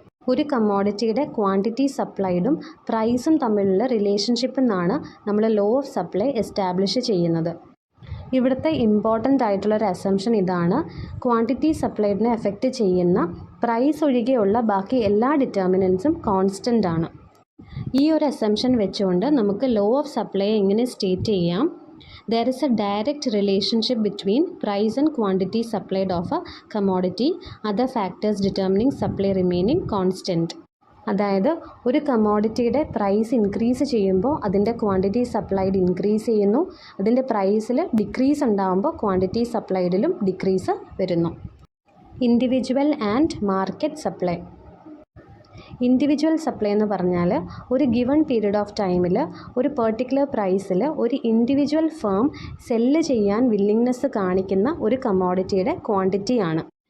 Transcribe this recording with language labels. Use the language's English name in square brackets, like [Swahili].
[Malayalam] ഒരു കമ്മോഡിറ്റിയുടെ ക്വാണ്ടിറ്റി സപ്ലൈഡും പ്രൈസും തമ്മിലുള്ള റിലേഷൻഷിപ്പ് എന്നാണ് നമ്മൾ ലോ ഓഫ് സപ്ലൈ എസ്റ്റാബ്ലിഷ് ചെയ്യുന്നത്. ഇവിടുത്തെ ഇമ്പോർട്ടൻ്റ് ആയിട്ടുള്ളൊരു അസംഷൻ ഇതാണ്: ക്വാണ്ടിറ്റി സപ്ലൈഡിനെ എഫക്റ്റ് ചെയ്യുന്ന പ്രൈസ് ഒഴികെയുള്ള ബാക്കി എല്ലാ ഡിറ്റർമിനൻസും കോൺസ്റ്റൻ്റ് ആണ്. ഈ ഒരു അസംഷൻ വെച്ചുകൊണ്ട് നമുക്ക് ലോ ഓഫ് സപ്ലൈ എങ്ങനെ സ്റ്റേറ്റ് ചെയ്യാം? [English] There is a direct relationship between price and quantity supplied of a commodity, other factors determining supply remaining constant. [Malayalam] അതായത് ഒരു കമ്മോഡിറ്റിയുടെ പ്രൈസ് ഇൻക്രീസ് ചെയ്യുമ്പോൾ അതിൻ്റെ ക്വാണ്ടിറ്റി സപ്ലൈഡ് ഇൻക്രീസ് ചെയ്യുന്നു, അതിൻ്റെ പ്രൈസിൽ ഡിക്രീസ് ഉണ്ടാകുമ്പോൾ ക്വാണ്ടിറ്റി സപ്ലൈഡിലും ഡിക്രീസ് വരുന്നു. [English] Individual and market supply. [Malayalam] Individual supply എന്ന് പറഞ്ഞാൽ ഒരു ഗിവൺ പീരീഡ് ഓഫ് ടൈമിൽ ഒരു പെർട്ടിക്കുലർ പ്രൈസിൽ ഒരു ഇൻഡിവിജ്വൽ ഫേം സെല്ല് ചെയ്യാൻ വില്ലിങ്നെസ് കാണിക്കുന്ന ഒരു കമ്മോഡിറ്റിയുടെ ക്വാണ്ടിറ്റിയാണ്.